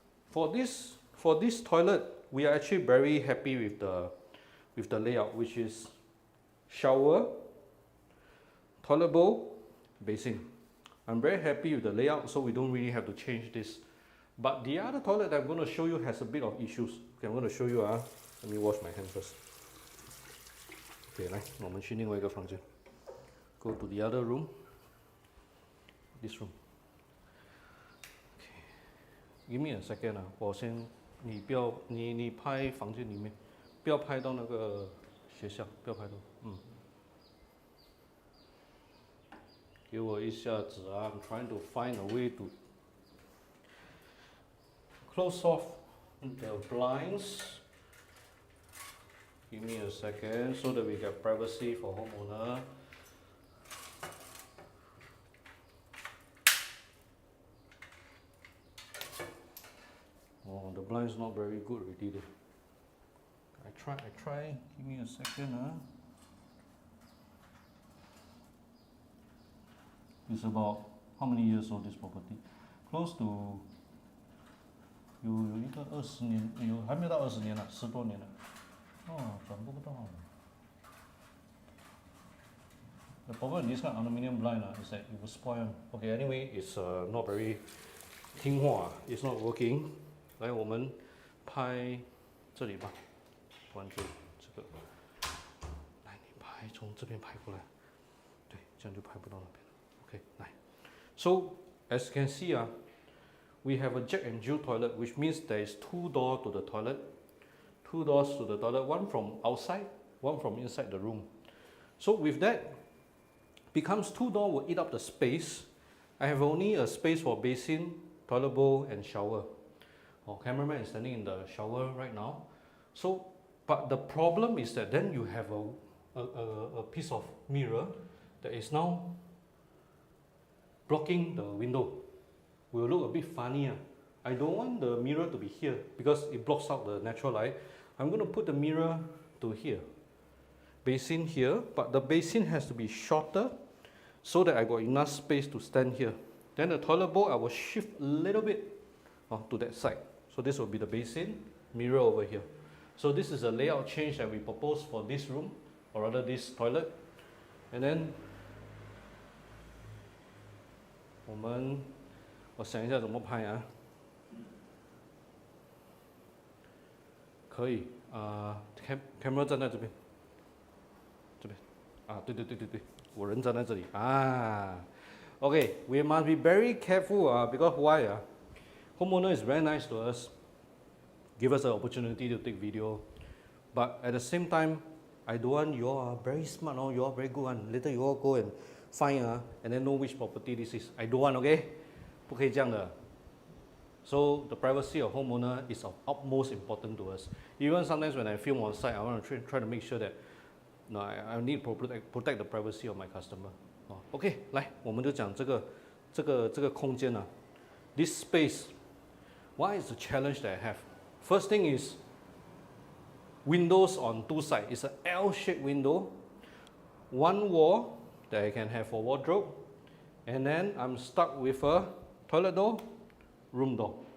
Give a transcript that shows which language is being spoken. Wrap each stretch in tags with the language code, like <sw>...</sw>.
<en>For this toilet, we are actually very happy with the layout, which is shower, toilet bowl, basin. I'm very happy with the layout, so we don't really have to change this. But the other toilet that I'm going to show you has a bit of issues. Okay, I'm going to show you. Let me wash my hands first.</en> <zh>Okay, 来，我们去另外一个房间。</zh> <en>Go to the other room. This room. Okay. Give me a second</en> <zh>我先，你不要，你拍房间里面，不要拍到那个学校，不要拍到，给我一下子</zh> <en>I'm trying to find a way to close off the blinds. Give me a second so that we get privacy for homeowner. The blind's not very good already. I try. Give me a second. It's about how many years old this property? Close to</en> <zh>有一个20年，还没有到20年了，10多年了。转播不到。</zh> <en>The problem with this kind of aluminium blind is that it will spoil. Okay, anyway, it's not very</en> <zh>听话</zh> <en>it's not working.</en> <zh>来，我们拍这里吧，关注这个。来，你拍从这边拍过来，对，这样就拍不到那边了。 Okay, 来。</zh> <en>So as you can see, we have a Jack and Jill toilet, which means there is 2 doors to the toilet. 2 doors to the toilet, one from outside, one from inside the room. So with that, becomes 2 doors will eat up the space. I have only a space for basin, toilet bowl, and shower. Cameraman is standing in the shower right now. So, but the problem is that then you have a piece of mirror that is now blocking the window. Will look a bit funny. I don't want the mirror to be here because it blocks out the natural light. I'm going to put the mirror to here. Basin here, but the basin has to be shorter so that I got enough space to stand here. Then the toilet bowl, I will shift a little bit to that side. So this will be the basin, mirror over here. So this is a layout change that we propose for this room, or rather this toilet. And then,</en> <zh>我想一下怎么拍可以camera 站在这边，这边啊，对对对对对，我人站在这里啊。</zh> <en>Okay, we must be very careful because why homeowner is very nice to us, give us an opportunity to take video, but at the same time, I don't want you all very smart, you all very good one. Later you all go and find and then know which property this is. I don't want, okay?</en> <zh>不可以这样的。</zh> <en>So the privacy of homeowner is of utmost important to us. Even sometimes when I film on site, I want to try to make sure that no, I need to protect the privacy of my customer.</en> <zh>OK, 来，我们就讲这个空间啊。</zh> <en>This space, what is the challenge that I have? First thing is windows on two sides. It's an L-shaped window. One wall that I can have for wardrobe, and then I'm stuck with a toilet door, room door.</en>